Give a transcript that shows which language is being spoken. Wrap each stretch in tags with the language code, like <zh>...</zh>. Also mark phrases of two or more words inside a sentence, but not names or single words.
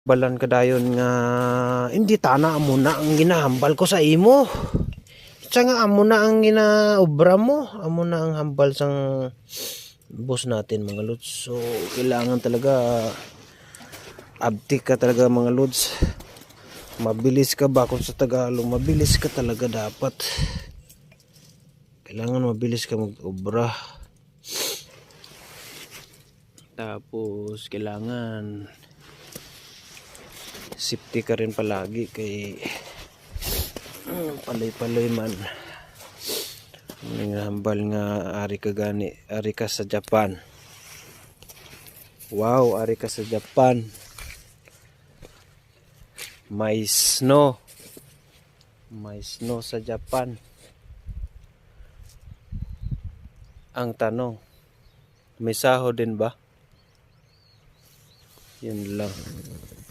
<hil>Balan kadayon nga hindi tana amo na ang ginahambal ko sa imo. Itsa nga amo na ang ginaobra mo, amo na ang hambal sang boss natin mga lods.</hil> <tl>So kailangan talaga abtik ka talaga mga lods. Mabilis ka ba kung sa Tagalog, mabilis ka talaga dapat. Kailangan mabilis ka mag-obra. Tapos kailangan safety ka rin palagi</tl> <hil>kay paloy-paloy man. Hambal nga ari ka gani, ari ka sa Japan. Wow, ari ka sa Japan. May snow. May snow sa Japan.</hil> <tl>Ang tanong, may sahod din ba? Yun lang.</tl>